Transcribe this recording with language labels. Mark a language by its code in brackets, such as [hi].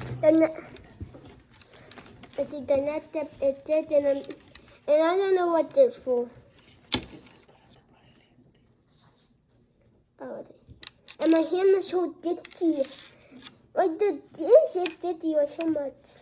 [en] Then I think the next step is this, and I don't know what this for. [es] Este es para tapar el este. [en] Oh, and my hand is so dirty. Like the dish is dirty or so much.